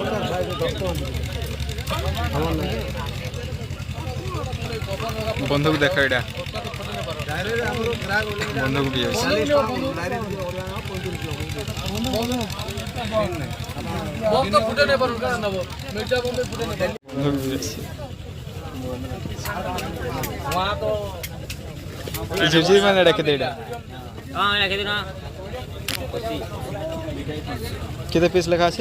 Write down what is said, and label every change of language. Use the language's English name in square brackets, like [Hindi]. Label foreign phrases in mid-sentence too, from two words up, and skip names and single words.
[Odia] ବନ୍ଧୁକୁ ଦେଖ ଏଇଟା ବନ୍ଧୁକୁ ବି ଅଛି ବନ୍ଧୁକୁ ବି ଅଛି ଝିରିଝିରି ମାନେ ଏଇଟା କେତେ ଏଇଟା [Hindi] हाँ ये कितने ना [Odia] କେତେ ପିସ୍ ଲେଖା ଅଛି